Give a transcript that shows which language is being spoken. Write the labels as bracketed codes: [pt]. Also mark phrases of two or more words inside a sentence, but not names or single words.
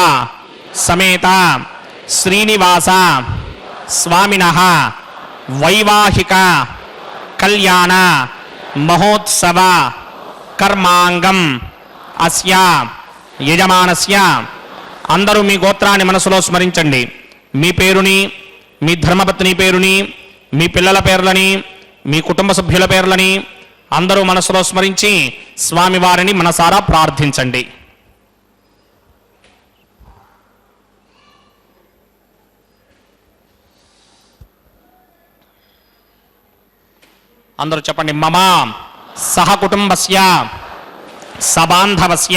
[sa] समेत श्रीनिवास स्वामिनः वैवाहिक कल्याण महोत्सव कर्मांगम अस्य यजमानस्य [te] అందరూ మీ गोत्राన్ని మనసులో స్మరించండి మీ పేరుని మీ ధర్మపత్ని పేరుని మీ పిల్లల పేర్లని మీ కుటుంబ సభ్యుల పేర్లని అందరూ మనసులో స్మరించి స్వామి వారిని మనసారా ప్రార్థించండి అందరూ చెప్పండి [sa] మమ సహ కుటుంబస్య సబాంధవస్య